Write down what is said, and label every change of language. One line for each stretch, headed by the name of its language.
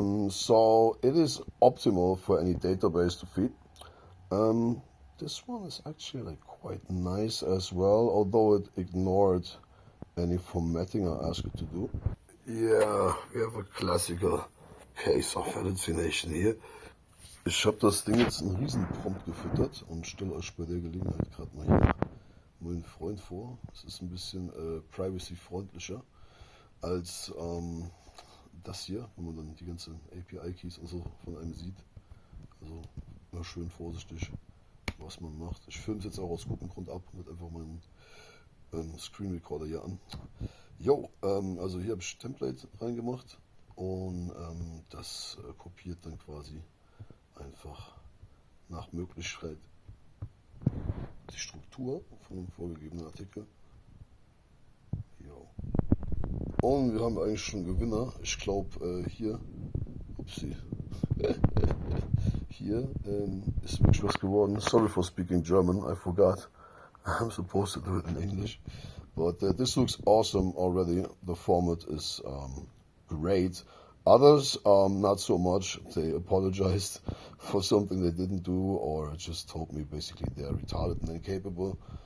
English: So it is optimal for any database to feed. This one is actually like quite nice as well, although it ignored any formatting I asked it to do. Yeah, we have a classical case of hallucination hier.
German: Ich habe das Ding jetzt einen Riesenprompt gefüttert und stelle euch bei der Gelegenheit gerade mal hier meinen Freund vor. Es ist ein bisschen privacy-freundlicher als das hier, wo man dann die ganzen API-Keys und so von einem sieht. Also immer schön vorsichtig, was man macht. Ich filme es jetzt auch aus gutem Grund ab und einfach meinen Screen Recorder hier an. Jo, also hier habe ich Template reingemacht und das kopiert dann quasi einfach nach Möglichkeit die Struktur von dem vorgegebenen Artikel. Jo. Und wir haben eigentlich schon einen Gewinner. Ich glaube hier, upsie, hier ist wirklich was geworden.
English: Sorry for speaking German, I forgot. I'm supposed to do it in English. But this looks awesome already. The format is great. Others, not so much. They apologized for something they didn't do, or just told me basically they're retarded and incapable.